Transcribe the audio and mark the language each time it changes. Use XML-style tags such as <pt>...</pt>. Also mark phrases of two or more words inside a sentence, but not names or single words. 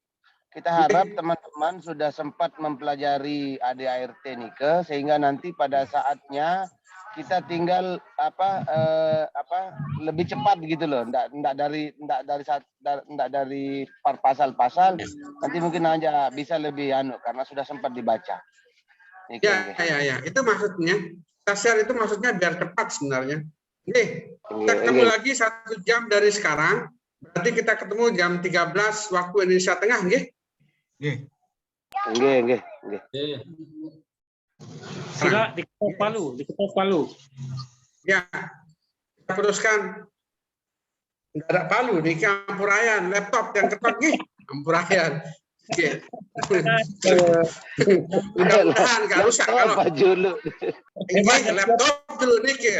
<id>Kita harap teman-teman sudah sempat mempelajari ADART Nike sehingga nanti pada saatnya kita tinggal lebih cepat gitu loh, enggak dari pasal-pasal, nanti mungkin aja bisa lebih karena sudah sempat dibaca. Ya, itu maksudnya. Kita share itu maksudnya biar cepat sebenarnya. Nih, kita ketemu lagi 1 jam dari sekarang. Berarti kita ketemu jam 13 waktu Indonesia Tengah, nggih? Nggih. Sila diketok Palu. Ya, kita teruskan. Enggak ada Palu, nih Ampurayan, laptop yang ketok nih, Ampurayan. Oke. Mudah-mudahan nggak rusak kalau ini laptop dulu nih ya.</id>